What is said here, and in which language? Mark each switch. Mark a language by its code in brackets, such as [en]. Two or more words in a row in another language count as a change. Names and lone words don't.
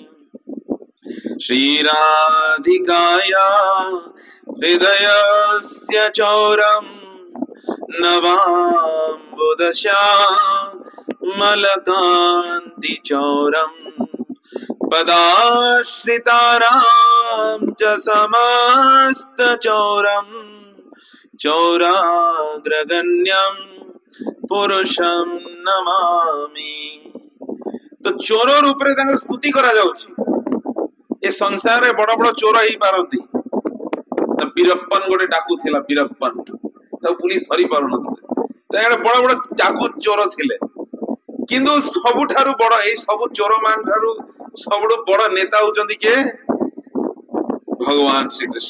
[sa] श्रीराधिकाया हृदयस्य चौरं नवाम्बुदश्यामलकान्ति चौरम् पदाश्रितारां च समस्तचौरम् चौराग्रगण्यं पुरुषं नमामि। [or] ତ ଚୋର ରୂପ ରେ ତାଙ୍କର ସ୍ତୁତି କରା ଯାଉଛି। ଏ ସଂସାର ରେ ବଡ଼ ବଡ଼ ଚୋର ହିଁ ପାରନ୍ତି। ତ ବୀରପ୍ପନ ଗୋଟେ ଡାକୁ ଥିଲା, ବୀରପ୍ପନ ତ ପୁଲିସ ଧରି ପାରୁ ନଥିଲେ। ତାଙ୍କର ବଡ଼ ବଡ଼ ଡାକୁ ଚୋର ଥିଲେ, କିନ୍ତୁ ସବୁଠାରୁ ବଡ଼ ଏ ସବୁ ଚୋର ମାନ ଠାରୁ ସବୁଠୁ ବଡ଼ ନେତା ହୋଚନ୍ତି କେ ଭଗବାନ ଶ୍ରୀ କୃଷ୍ଣ।